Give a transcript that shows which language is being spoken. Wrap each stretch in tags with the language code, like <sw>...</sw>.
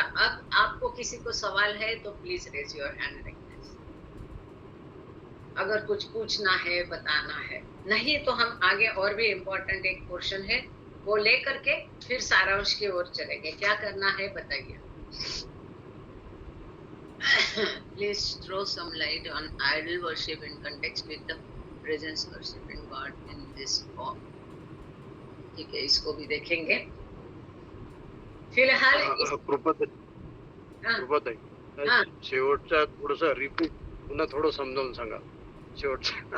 <hi>अब आपको किसी को सवाल है तो</hi> <en>please raise your hand,</en> <hi>अगर कुछ पूछना है, बताना है, नहीं तो हम आगे और भी इम्पोर्टेंट एक पोर्शन है वो लेकर के फिर सारांश की ओर चलेंगे। क्या करना है बताइए।</hi> <en>Please throw some light on idol worship in context with the presence worshiping God in this form.</en> <hi>ठीक है, इसको भी देखेंगे। फिलहाल हा कृपाताई, हा</hi> <mr>शेवटचा थोडस रिपीट पुन्हा थोडं समजावून सांगा शेवटचा.</mr>